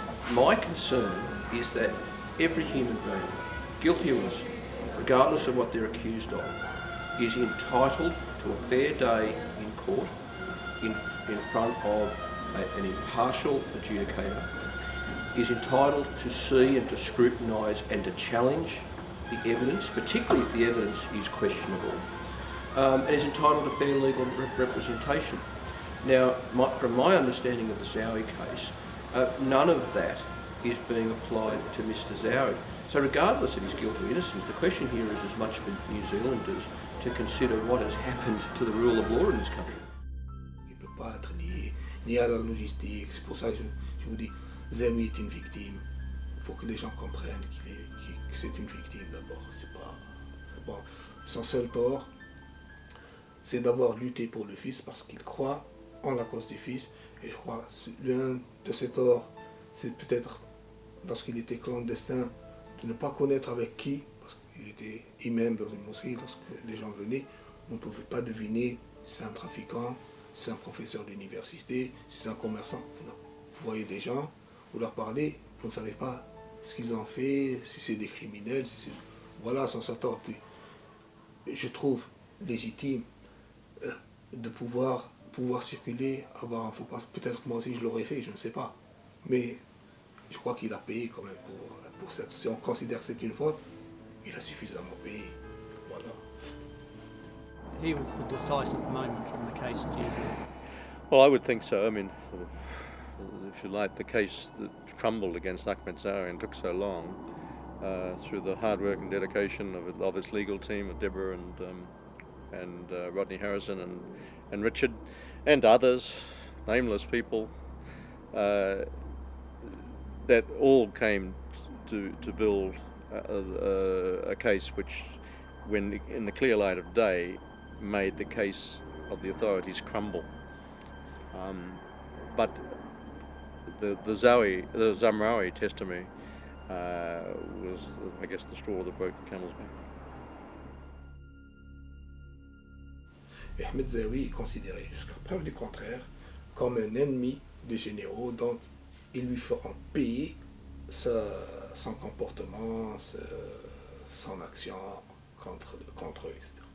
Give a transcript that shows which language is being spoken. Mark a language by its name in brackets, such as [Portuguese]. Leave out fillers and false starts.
[English] My concern is that every human being, guilty or innocent, regardless of what they're accused of, is entitled to a fair day in court in front of an impartial adjudicator, is entitled to see and to scrutinise and to challenge the evidence, particularly if the evidence is questionable, and is entitled to fair legal representation. Now, from my understanding of the Zaoui case, none of that is being applied to Mr. Zaoui. So regardless of his guilt or innocence, the question here is as much for New Zealanders to consider what has happened to the rule of law in this country. [French] Il ne peut pas être lié à la logistique. C'est pour ça que je vous dis, Zaoui est une victime. Il faut que les gens comprennent que c'est une victime d'abord. C'est pas bon. Son seul tort, c'est d'avoir lutté pour le fils parce qu'il croit en la cause du fils. Et je crois que l'un de ses torts, c'est peut-être lorsqu'il était clandestin, de ne pas connaître avec qui, parce qu'il était imam dans une mosquée, lorsque les gens venaient, on ne pouvait pas deviner si c'est un trafiquant, si c'est un professeur d'université, si c'est un commerçant. Non. Vous voyez des gens, vous leur parlez, vous ne savez pas ce qu'ils ont fait, si c'est des criminels, si c'est... Voilà son tort. Puis, je trouve légitime de pouvoir circuler, avoir un faux passe. Peut-être que moi aussi je l'aurais fait, je ne sais pas. Mais je crois qu'il a payé quand même pour cette... Si on considère que c'est une faute, il a suffisamment payé. Voilà. [English] Here was the decisive moment from the case, do you agree? Well, I would think so. I mean, if you like, the case that crumbled against Ahmed Zaoui and took so long, through the hard work and dedication of his legal team, of Deborah and Rodney Harrison and Richard and others, nameless people, that all came to build a case which, when in the clear light of day, made the case of the authorities crumble. But the Zamraoui testimony was, I guess, the straw that broke the camel's back. [French] Ahmed Zaoui est considéré, jusqu'à preuve du contraire, comme un ennemi des généraux, donc ils lui feront payer son comportement, son action contre eux, etc.